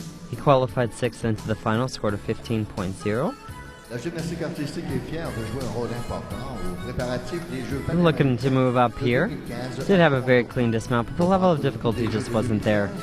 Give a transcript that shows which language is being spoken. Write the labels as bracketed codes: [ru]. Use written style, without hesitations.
[en] He qualified 6th into the final, scored a 15.0. [fr] La gymnastique artistique est fière de jouer un rôle important aux préparatifs des Jeux [en] Looking to move up here. 2015. Did have a very clean dismount, but the level of difficulty just wasn't there.